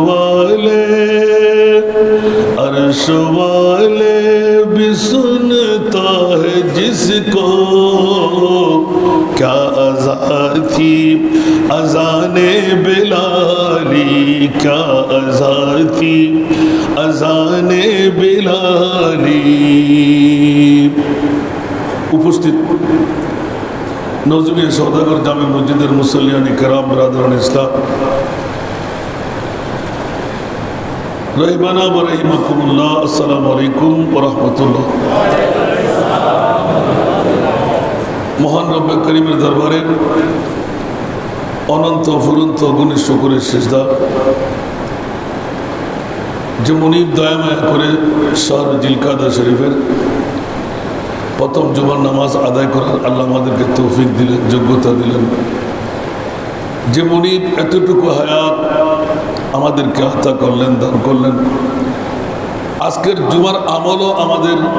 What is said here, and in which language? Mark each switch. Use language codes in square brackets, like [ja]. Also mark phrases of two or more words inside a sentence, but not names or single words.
[ur] والے بھی سنتا ہے جس کو کیا اذان تھی اذان بلالی کیا اذان تھی اذان بلالی [bn] উপস্থিত নজমিয়া সওদাগর জামে মসজিদের মুসল্লিয়ানি [ur] کرام برادران [bn] ইসলাম [ar] رحمنا ورحمكم الله السلام عليكم ورحمة الله [bn] মহান রব্বে করিমের দরবারে অনন্ত ফুরন্ত গুণী শুকরের সিজদা যে মুনিব দয়াময় করে শহর জিলকাদা শরীফের প্রথম জুমার নামাজ আদায় করার আল্লাহ আমাদেরকে তৌফিক দিলেন যোগ্যতা দিলেন যে মুনিব এতটুকু হায়াত আমাদেরকে আতা করলেন দান করলেন আজকের জুমার আমলও আমাদের